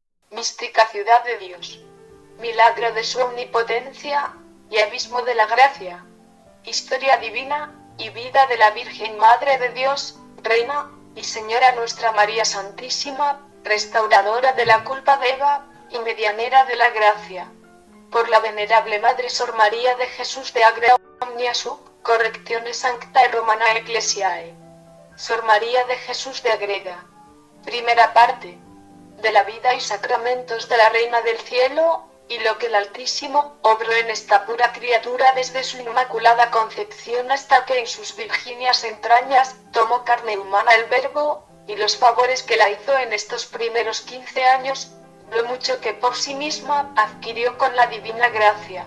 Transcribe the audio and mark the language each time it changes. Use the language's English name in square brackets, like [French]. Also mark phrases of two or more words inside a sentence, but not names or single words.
[Spanish] mística ciudad de Dios, milagro de su omnipotencia y abismo de la gracia, historia divina y vida de la Virgen Madre de Dios, Reina y Señora nuestra María Santísima, restauradora de la culpa de Eva y medianera de la gracia. Por la venerable Madre Sor María de Jesús de Agra [Latin] omnia sub correctione sanctae Romana Ecclesiae. [Spanish] Sor María de Jesús de Agreda. Primera parte. De la vida y sacramentos de la Reina del Cielo, y lo que el Altísimo obró en esta pura criatura desde su inmaculada concepción hasta que en sus virginias entrañas tomó carne humana el Verbo, y los favores que la hizo en estos primeros 15 años, lo mucho que por sí misma adquirió con la divina gracia.